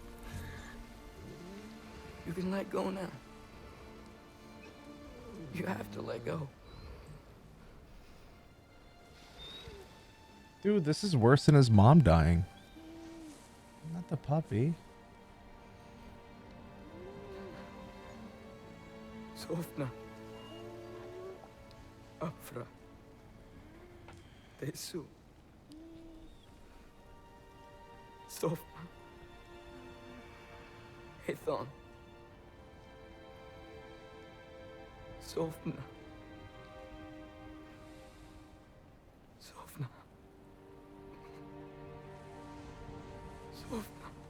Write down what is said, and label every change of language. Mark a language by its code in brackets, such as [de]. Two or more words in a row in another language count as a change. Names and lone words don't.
[en] You can let go now. You have to let go. Dude, this is worse than his mom dying. Not the puppy. Sofna. Afra. Tesu. Sofna. Ethon. Sofna. Sofna. Sofna.